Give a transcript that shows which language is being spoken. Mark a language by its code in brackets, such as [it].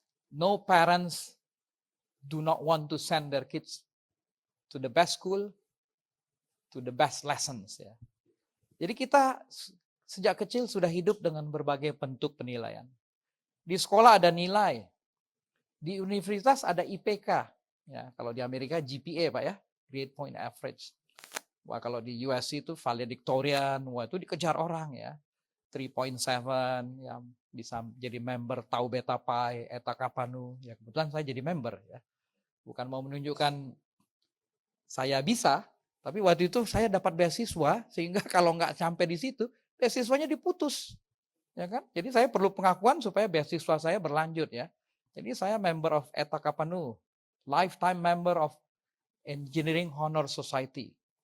[en] No parents do not want to send their kids to the best school, to the best lessons. [id] Ya. Jadi kita sejak kecil sudah hidup dengan berbagai bentuk penilaian. Di sekolah ada nilai, di universitas ada IPK. Ya, kalau di Amerika GPA Pak ya, Grade Point Average. Wah kalau di US itu valedictorian, wah itu dikejar orang ya. 3.7 yang bisa jadi member Tau Beta Pi, Eta Kappa Nu. Ya kebetulan saya jadi member ya. Bukan mau menunjukkan saya bisa, tapi waktu itu saya dapat beasiswa sehingga kalau nggak sampai di situ, beasiswanya diputus. Ya kan? Jadi saya perlu pengakuan supaya beasiswa saya berlanjut ya. Jadi saya [en] member of Eta Kappa Nu, lifetime member of Engineering Honor Society.